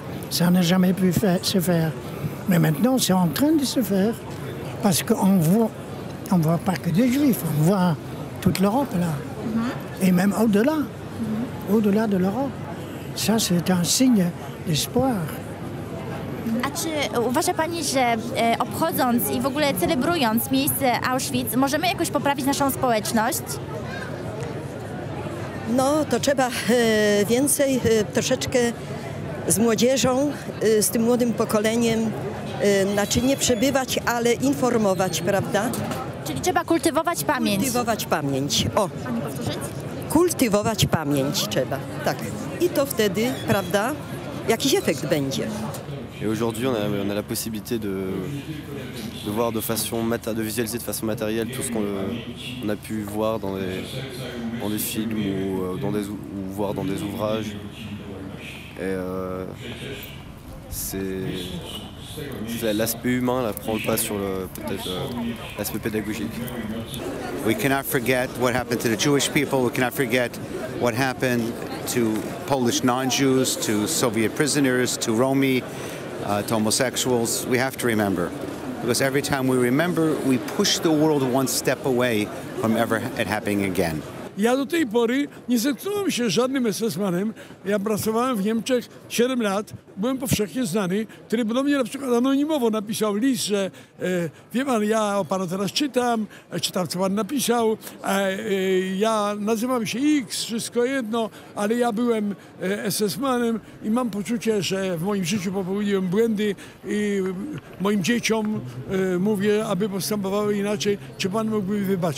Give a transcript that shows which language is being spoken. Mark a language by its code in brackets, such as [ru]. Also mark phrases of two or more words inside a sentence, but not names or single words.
[fr] Ça n'a jamais pu se faire. Mais maintenant, c'est en train de se faire. Parce qu'on voit pas que des Juifs, on voit toute l'Europe là. Et même au-delà, au-delà de l'Europe. Ça, c'est un signe d'espoir. [pl] A czy uważa Pani, że obchodząc i w ogóle celebrując miejsce Auschwitz, możemy jakoś poprawić naszą społeczność? No, to trzeba więcej troszeczkę z młodzieżą, z tym młodym pokoleniem, znaczy nie przebywać, ale informować, prawda? Czyli trzeba kultywować pamięć. Kultywować pamięć. O, Pani powtórzyć? kultywować pamięć trzeba, tak. I to wtedy, prawda, jakiś efekt będzie. [fr] Et aujourd'hui, on a la possibilité de voir de visualiser de façon matérielle tout ce qu'on a pu voir dans des films ou voir dans des ouvrages. Et c'est l'aspect humain là prend le pas sur peut-être l'aspect pédagogique. [en] We cannot forget what happened to the Jewish people. We cannot forget what happened to Polish non-Jews, to Soviet prisoners, to Romi. To homosexuals, we have to remember. Because every time we remember, we push the world one step away from ever it happening again. [pl] Ja do tej pory nie zetknąłem się z żadnym SS-manem. Ja pracowałem w Niemczech 7 lat, byłem powszechnie znany, który do mnie na przykład anonimowo napisał list, że wie pan, ja o panu teraz czytam co pan napisał, ja nazywam się X, wszystko jedno, ale ja byłem SS-manem i mam poczucie, że w moim życiu popełniłem błędy i moim dzieciom mówię, aby postępowały inaczej, czy pan mógłby mi wybaczyć.